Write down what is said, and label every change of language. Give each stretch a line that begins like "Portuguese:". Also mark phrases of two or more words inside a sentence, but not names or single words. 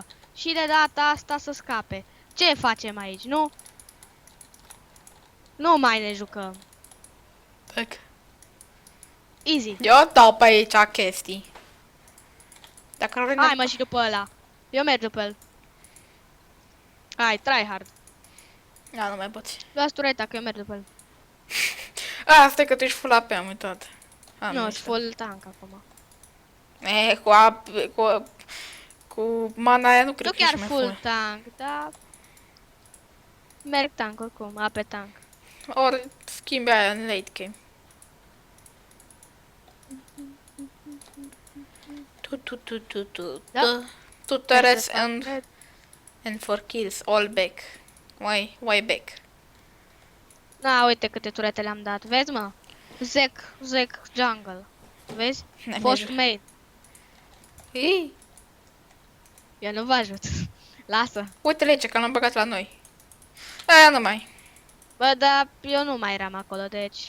Romanian: Și de data asta să scape. Ce facem aici, nu? Nu mai ne jucăm. Tac. Easy. Eu dau pe aici chestii. Dacă nu Hai, mă, și după ăla. Eu merg după el. Hai,
English: try hard.
Romanian: Da, nu mai poți. Luați tureta, că eu merg după el. Asta e că tu ești
English: full AP,
Romanian: am uitat. Nu, sunt
English: full tank
Romanian: acum. Cu mana aia nu cred Nu că chiar ești mai full full. tank, dar... Merg tank oricum,
English: AP tank.
Romanian: Ori schimbi aia în
English: late game.
Romanian: Tu. Da.
English: Tu turrets and for kills, all back. Why back?
Romanian: Na, uite câte turete le-am dat. Vezi, mă? Zek jungle. Vezi? Fost main. Ei, Eu nu vă ajut. Lasă. uite-le aici, că l-am băgat la noi. Aia nu mai. Bă, dar eu nu mai eram acolo, deci...